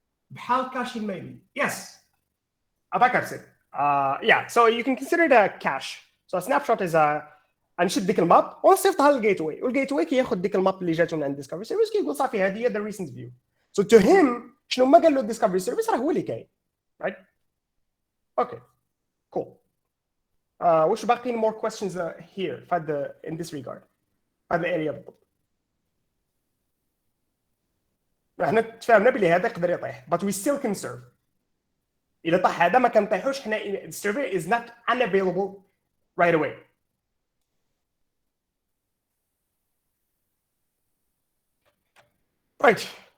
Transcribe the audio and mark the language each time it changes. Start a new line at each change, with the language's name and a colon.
Arabic: بحال كاشين ميلي. Yes. أباك أرسل.
English: Yeah, so you can consider it a cache.
Arabic: So a snapshot is غنشد ديك الماب ونصيفطها للجيت واي والجيت واي كياخذ ديك الماب اللي جاتو من عند ديسكفري سيرفيس كيقول صافي هذه هي ذا ريسنت فيو. So to him شنو ما قال له ديسكفري سيرفيس راه هو اللي كاين.
English: Right? Okay. Cool.
Arabic: واش باقيين more questions here in this regard? هذا الاريا بالضبط. احنا تفاهمنا بلي هذا يقدر يطيح
English: but we still conserve.
Arabic: إذا طاح هذا ما كنطيحوش حنا
English: the server is not unavailable right away. Right.